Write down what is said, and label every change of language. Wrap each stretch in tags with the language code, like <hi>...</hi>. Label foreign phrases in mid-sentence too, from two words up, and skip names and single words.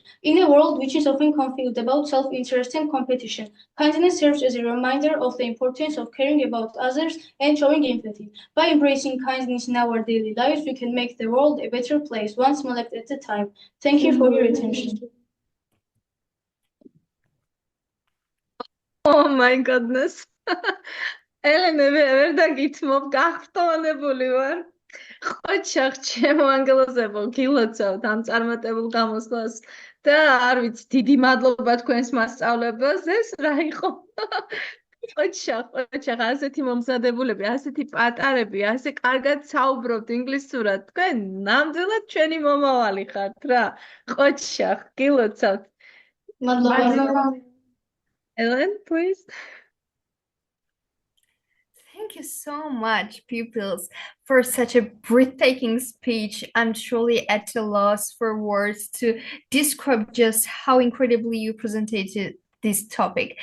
<en>In a world which is often confused about self-interest and competition, kindness serves as a reminder of the importance of caring about others and showing empathy. By embracing kindness in our daily lives, we can make the world a better place, one small act at a time. Thank you for your attention. Oh my goodness.</en> <ka>ელენე ვერ დაგითმობ, გახტოვანებული ვარ. ყოჩახ, ჩემო ანგელოზებო, გილოცავთ ამ წარმატებულ გამოსვლას და არ ვიცი, დიდი მადლობა თქვენს მასწავლებელს, ეს რა იყო? ყოჩახ, ასეთი მომზადებულები, ასეთი პატარები, ასე კარგად საუბრობთ ინგლისურად. თქვენ ნამდვილად ჩვენი მომავალი ხართ რა. ყოჩახ, გილოცავთ. მადლობა.</ka> <en>Ellen, please. Thank you so much, pupils, for such a breathtaking speech. I'm truly at a loss for words to describe just how incredibly you presented this topic.</en>